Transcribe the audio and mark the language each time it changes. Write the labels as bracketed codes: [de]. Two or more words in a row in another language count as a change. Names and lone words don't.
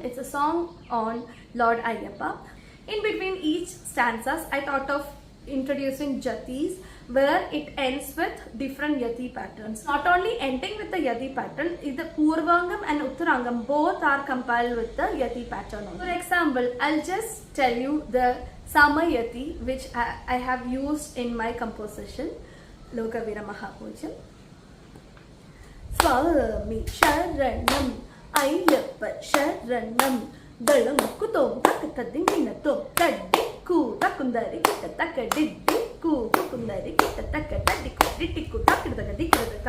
[en] It's a song on Lord Ayyappa. In between each stanzas, I thought of introducing jatis where it ends with different yati patterns. Not only ending with the yati pattern, the Purvangam and Uttarangam both are compiled with the yati pattern. For example, I'll just tell you the Samayi which I have used in my composition, [sa] Loka Veera Mahapujyam. Swami Sharanam Ayyappa Sharanam Dalam Kutom Takatadininatom Tadiku Takundari Takadiku Kundari Takadiku Ditiku Takadikam